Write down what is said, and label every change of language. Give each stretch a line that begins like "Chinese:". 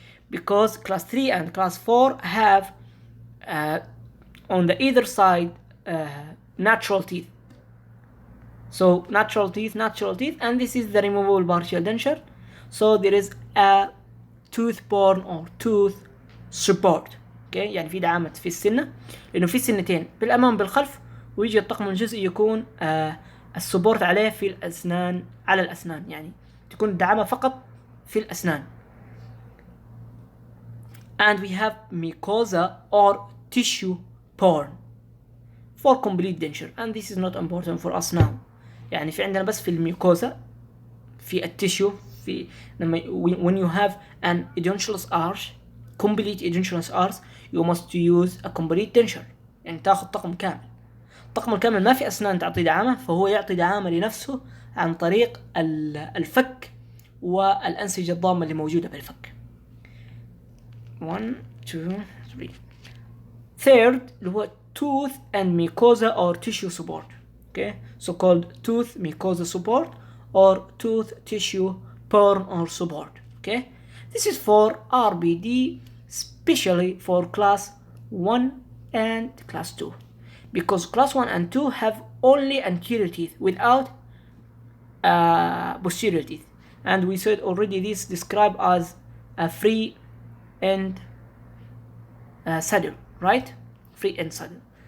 English: Because class 3 and class 4 have on the either side natural teeth. So natural teeth, and this is the removable partial denture. So there is a tooth borne or tooth support.
Arabic: اوكي يعني في دعامة في السنة، لأنه في سنتين بالأمام بالخلف، ويجي الطقم الجزئي يكون السبورت عليه في الأسنان، على الأسنان، يعني تكون الدعامة فقط في الأسنان.
English: And we have mucosa or tissue borne for complete denture, and this is not important for us now.
Arabic: يعني في عندنا بس في الميوكوزا، في التيشو، في لما
English: when you have an edentulous arch, complete edentulous arch, you must use a complete denture.
Arabic: يعني تاخذ طقم كامل. الطقم الكامل ما في أسنان تعطي دعامة، فهو يعطي دعامة لنفسه عن طريق الفك والأنسجة الضامة اللي موجودة بالفك. 1 2 3.
English: Third
Arabic: اللي هو
English: tooth and mucosa or tissue support. Okay, so called tooth mucosa support or tooth tissue borne or support. Okay, this is for RBD, especially for class 1 and class 2, because class 1 and 2 have only anterior teeth without posterior teeth, and we said already this described as a free end saddle, right? Free end saddle.